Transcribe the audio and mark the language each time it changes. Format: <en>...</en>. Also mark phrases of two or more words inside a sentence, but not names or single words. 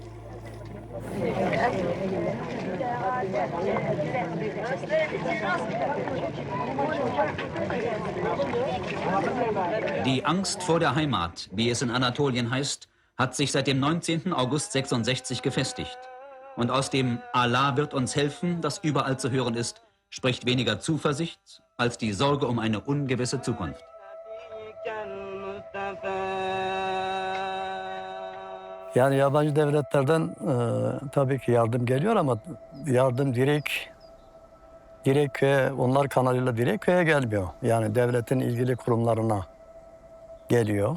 <de>Die Angst vor der Heimat, wie es in Anatolien heißt, hat sich seit dem 19. August 66 gefestigt. Und aus dem Allah wird uns helfen, das überall zu hören ist, spricht weniger Zuversicht als die Sorge um eine ungewisse Zukunft.</de> <tr>Yani yabancı devletlerden tabii ki yardım geliyor ama yardım direkt köye, onlar kanalıyla direkt köye gelmiyor. Yani devletin ilgili kurumlarına geliyor.</tr>